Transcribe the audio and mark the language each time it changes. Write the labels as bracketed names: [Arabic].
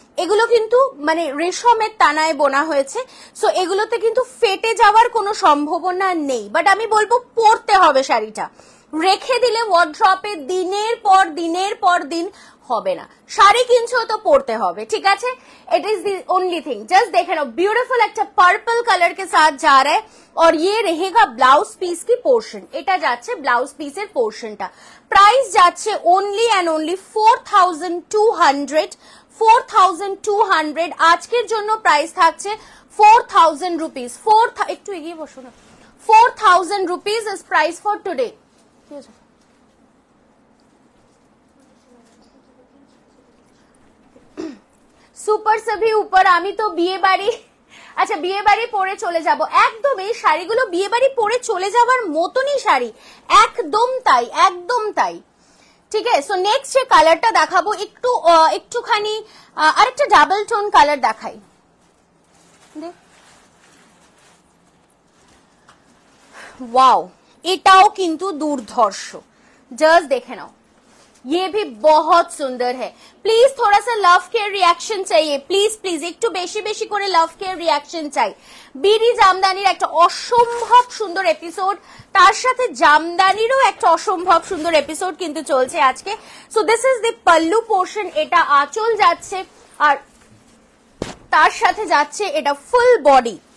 [Bangla] এগুলো কিন্তু মানে রেশমের তানায় বোনা হয়েছে, সো এগুলোতে কিন্তু ফেটে যাওয়ার কোনো সম্ভাবনা নেই। বাট আমি বলবো পরতে হবে শাড়িটা, রেখে দিলে ওয়ার্ড্রপে দিনের পর দিন হবে না। শাড়ি কিনছো তো পরতে হবে, ঠিক আছে? [English] It is the only thing. [Hindi] Just देखे ना, ब्यूटीफुल [Bangla] একটা পার্পল কালার [Hindi] के साथ जा रहा है और ये रहेगा ব্লাউজ পিস की पोर्शन। [Bangla] এটা যাচ্ছে ব্লাউজ পিসের পোর্শনটা। প্রাইস যাচ্ছে অনলি এন্ড অনলি 4200, 4200। আজকের জন্য প্রাইস থাকছে 4000 রুপিস। একটু এগিয়ে বসো না। [English] 4000 rupees is price for today. Super সভি উপর। [Bangla] আমি তো বিয়ে বাড়ি, আচ্ছা বিয়ে বাড়ি পরে চলে যাব, একদম এই শাড়িগুলো বিয়ে বাড়ি পরে চলে যাওয়ার মতনই শাড়ি, একদম তাই, একদম তাই। ঠিক আছে, সো নেক্সট যে কালারটা দেখাবো একটুখানি আরেকটা ডাবল টোন কালার দেখাই। ওয়াও, এটাও কিন্তু দুর্ধর্ষ, জাস্ট দেখে নাও। [Hindi] ये भी बहुत सुंदर है। प्लीज थोड़ा सा लव केयर रिएक्शन चाहिए, प्लीज प्लीज [Bangla] একটু বেশি বেশি করে লাভ কেয়ার রিয়াকশন চাই। বিডি জামদানির একটা অসম্ভব সুন্দর এপিসোড, তার সাথে জামদানিরও একটা অসম্ভব সুন্দর এপিসোড কিন্তু চলছে আজকে। [English] so this is the pallu portion, [Bangla] এটা আঁচল যাচ্ছে আর তার সাথে যাচ্ছে এটা ফুল বডি।